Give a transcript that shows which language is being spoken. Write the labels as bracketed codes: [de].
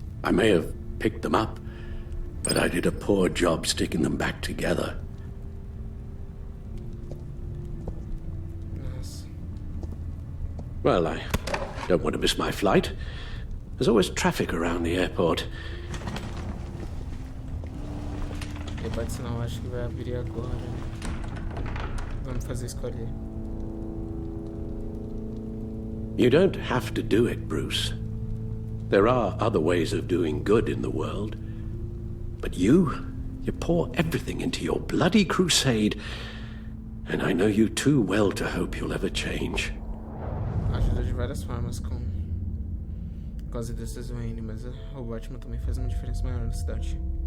[en] I may have picked them up, but I did a poor job sticking them back together. [pt] Nossa. [en] Well, I don't want to miss my flight. There's always traffic around the airport. [pt] Debate não, acho que vai abrir agora. Vamos fazer escolher. [en] You don't have to do it, Bruce. There are other ways of doing good in the world. But you pour everything into your bloody crusade, and I know you too well to hope you'll ever change. [pt] Ajuda de várias formas com as ideias do Enemy, mas o Batman também faz uma diferença maior na cidade.